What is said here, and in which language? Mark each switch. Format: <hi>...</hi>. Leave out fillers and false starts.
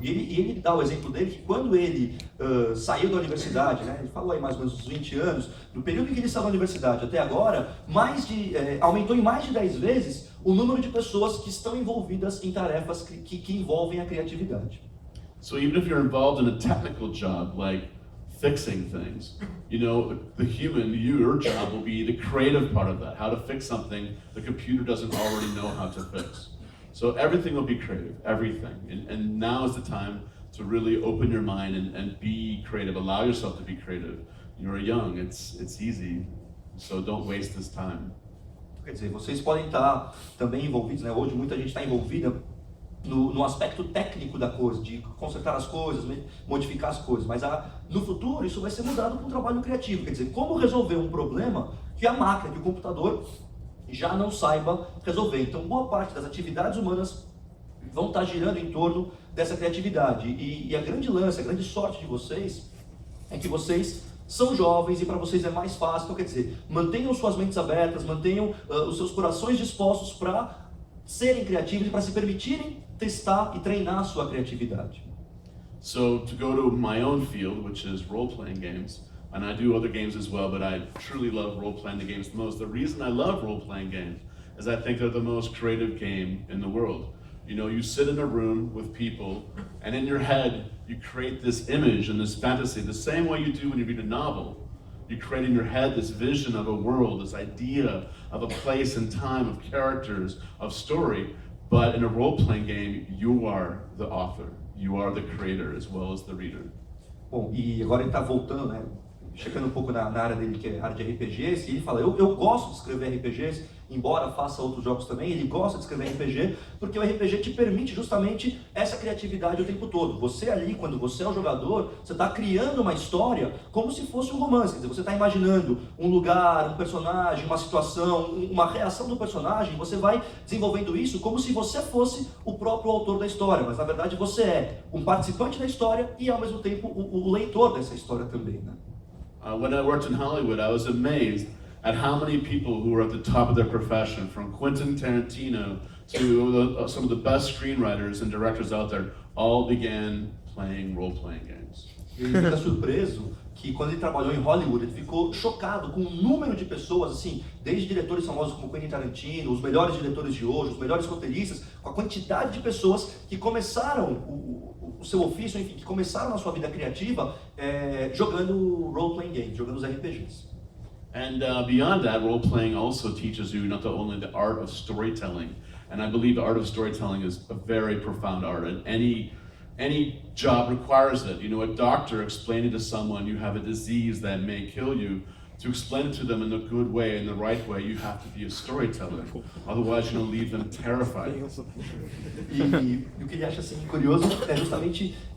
<pt>E ele dá o exemplo dele que quando ele saiu da universidade, né, ele falou aí mais ou menos uns 20 anos, no período em que ele saiu da universidade até agora, aumentou em mais de 10 vezes o número de pessoas que estão envolvidas em tarefas que envolvem a criatividade.</pt> <en>So even if you're involved in a technical job like fixing things, the human, your job will be the creative part of that, how to fix something the computer doesn't already know how to fix. So everything will be creative, everything. And now is the time to really open your mind and be creative, allow yourself to be creative. You're young, it's easy, so don't waste this time.</en> <pt>Quer dizer, vocês podem estar também envolvidos, né? Hoje muita gente está envolvida no aspecto técnico da coisa, de consertar as coisas, modificar as coisas, mas no futuro isso vai ser mudado para um trabalho criativo. Quer dizer, como resolver um problema que a máquina, que o computador já não saiba resolver. Então, boa parte das atividades humanas vão estar girando em torno dessa criatividade. E a grande lance, a grande sorte de vocês é que vocês são jovens e para vocês é mais fácil. Então, quer dizer, mantenham suas mentes abertas, mantenham os seus corações dispostos para serem criativos e para se permitirem testar e treinar a sua criatividade.</pt> <en>So, to go to my own field, which is role-playing games, and I do other games as well, but I truly love role-playing the games the most. The reason I love role-playing games is I think they're the most creative game in the world. You sit in a room with people, and in your head, you create this image and this fantasy, the same way you do when you read a novel. You create in your head this vision of a world, this idea of a place and time, of characters, of story, but in a role-playing game, you are the author. You are the creator as well as the reader.</en> <pt>Bom, e agora ele está voltando, né? Chegando um pouco na área dele, que é a área de RPGs, e ele fala, eu gosto de escrever RPGs, embora faça outros jogos também, ele gosta de escrever RPG, porque o RPG te permite justamente essa criatividade o tempo todo. Você ali, quando você é o jogador, você está criando uma história como se fosse um romance, quer dizer, você está imaginando um lugar, um personagem, uma situação, uma reação do personagem, você vai desenvolvendo isso como se você fosse o próprio autor da história, mas na verdade você é um participante da história e ao mesmo tempo o leitor dessa história também, né?</pt> <en>When I worked in Hollywood, I was amazed at how many people who were at the top of their profession, from Quentin Tarantino to some of the best screenwriters and directors out there, all began playing role-playing games.</en> <pt>Ele fica surpreso que quando ele trabalhou em Hollywood, ele ficou chocado com o número de pessoas, assim, desde diretores famosos como Quentin Tarantino, os melhores diretores de hoje, os melhores roteiristas, com a quantidade de pessoas que começaram o seu ofício, enfim, que começaram a sua vida criativa jogando role-playing games, jogando os RPGs.</pt> <en>And beyond that, role-playing also teaches you not only the art of storytelling, and I believe the art of storytelling is a very profound art, and any job requires it. A doctor explaining to someone you have a disease that may kill you, to explain it to them in a good way, in the right way, you have to be a storyteller. Otherwise, you're going to leave them terrified.</en> <pt>E o que ele acha assim curioso é justamente</pt>